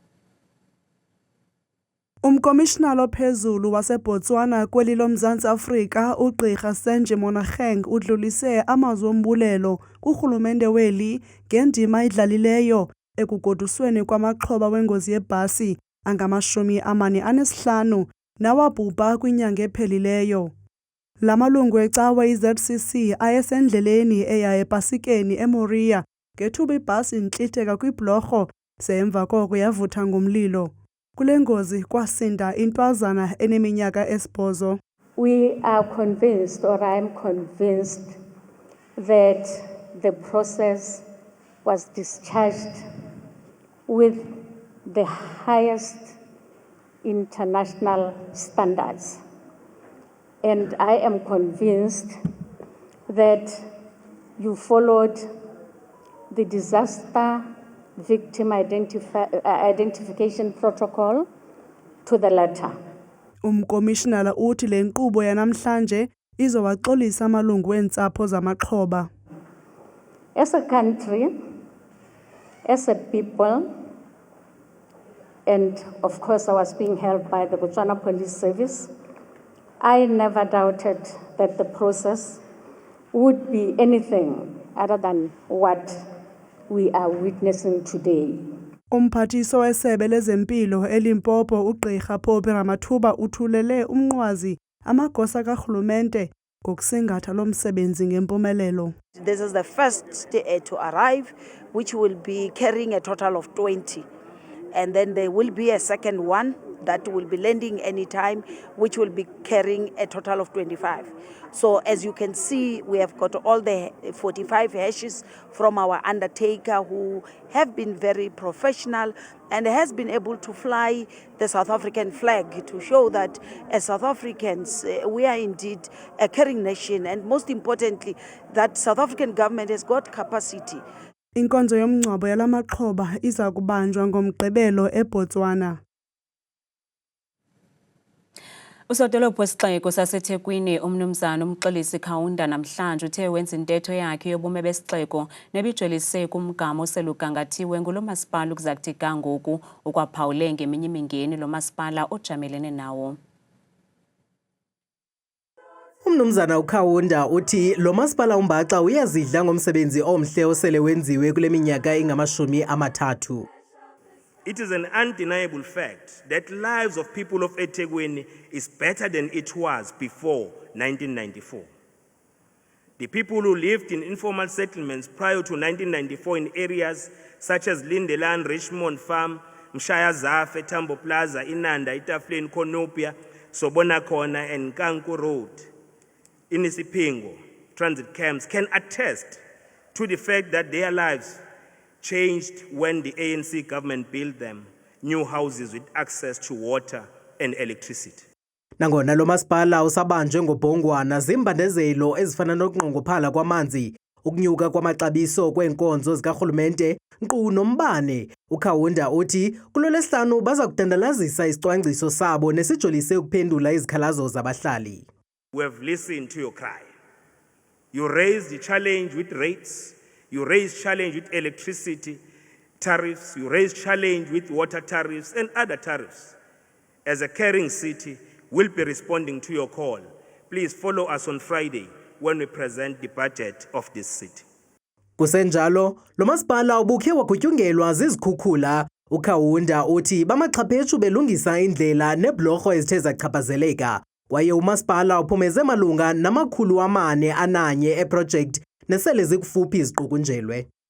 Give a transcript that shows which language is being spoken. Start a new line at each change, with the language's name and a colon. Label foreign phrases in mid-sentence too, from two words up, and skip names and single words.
Xhosa: Umkomishinala ophezulu waseBotswana kweli loMzantsi Afrika uGqirha Senje Monageng udlulise amazwi ombulelo kurhulumente weli ngendima idlalileyo ekugodusweni kwamaxhoba wengozi yebhasi angama-45 nawabhubha kwinyanga ephelileyo. La malungu ecawe iZCC ayesendleleni eya ePasikeni eMoria ngethuba ibhasi intlitheka kwibhlorho semva koko yavutha ngomlilo. Kule ngozi kwasinda intwazana eneminyaka 8.
English: We are convinced, or I am convinced, that the process was discharged with the highest international standards. And I am convinced that you followed the disaster victim identification protocol to the letter.
Xhosa: Umkomishinala uthi le nkqubo yanamhlanje izowaxolisa amalungu eentsapho zamaxhoba.
English: As a country, as a people, and of course I was being helped by the Botswana Police Service, I never doubted that the process would be anything other than what we are witnessing today.
Xhosa: Umphathiso wesebe lezempilo eLimpopo uGqirha Phophi Ramathuba uthulele umnqwazi amagosa karhulumente ngokusingatha lo msebenzi ngempumelelo.
English: This is the first to arrive, which will be carrying a total of 20. And then there will be a second one that will be landing anytime, which will be carrying a total of 25. So as you can see, we have got all the 45 hashes from our undertaker who have been very professional and has been able to fly the South African flag to show that as South Africans, we are indeed a caring nation, and most importantly, that South African government has got capacity.
Xhosa: Inkonzo yomngcwabo yalamaxhoba iza kubanjwa ngomgqibelo eBotswana. Usodolophu wesixeko saseThekwini umnumzana uMxolisi Kaunda namhlanje uthe wenza intetho yakhe yobume besixeko nebijolise kumgama oselugangathiwe ngulo masipala ukuza kuthi ga ngoku ukwaphawule ngeminye imingeni lo masipala ojamelene nawo. Umnumzana uKaunda uthi lo masipala uMbaxa uyazidla ngomsebenzi omhle osele wenziwe kule minyaka engamashumi amathathu.
English: It is an undeniable fact that lives of people of eThekwini is better than it was before 1994. The people who lived in informal settlements prior to 1994 in areas such as Lindeland, Richmond Farm, Mshaya Zafe, Tambo Plaza, Inanda, Itafleni, Konopia, Sobona Corner, and Kanku Road in Isipingo transit camps can attest to the fact that their lives changed when the ANC government built them new houses with access to water and electricity.
Xhosa: Nangona lo masipala usabanjwe ngobhongwana zimbandezelo ezifana nokunqongophala kwamanzi, ukunyuka kwamaxabiso kwenkonzo zikarhulumente, nkqu nombane. uKaunda uthi kulo lesihlanu baza kudandalazisa isicwangciso sabo nesijolise ukuphendula izikhalazo zabahlali.
English: We have listened to your cry. You raised the challenge with rates. You raised challenge with electricity tariffs. You raised challenge with water tariffs and other tariffs. As a caring city, we'll be responding to your call. Please follow us on Friday when we present the budget of this city.
Xhosa: Kusenjalo, lo masipala ubukhe wagutyungelwa zizikhukhula. uKaunda uthi bamaxhaphethu belungisa indlela neblorho ezithe zachaphazeleka. Kwaye umasipala uphumeze malunga nama441 eproject nesele zikufuphi iziqukunjelwe.